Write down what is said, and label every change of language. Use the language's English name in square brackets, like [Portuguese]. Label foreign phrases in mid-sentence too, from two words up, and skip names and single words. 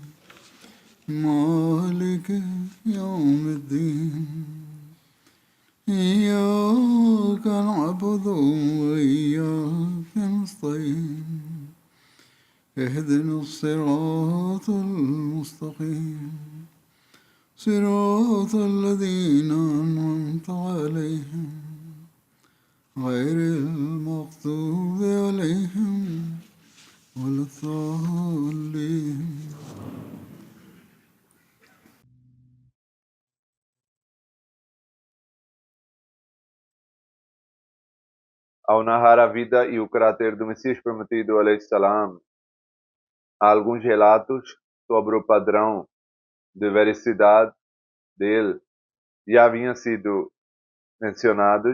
[Arabic] مالك يوم الدين إياك نعبد وإياك نستعين اهدنا الصراط المستقيم صراط الذين أنعمت عليهم غير المغضوب عليهم ولا الضالين. [Portuguese] Ao narrar a vida e o caráter do Messias prometido, salam, há alguns relatos sobre o padrão de veracidade dele já haviam sido mencionados.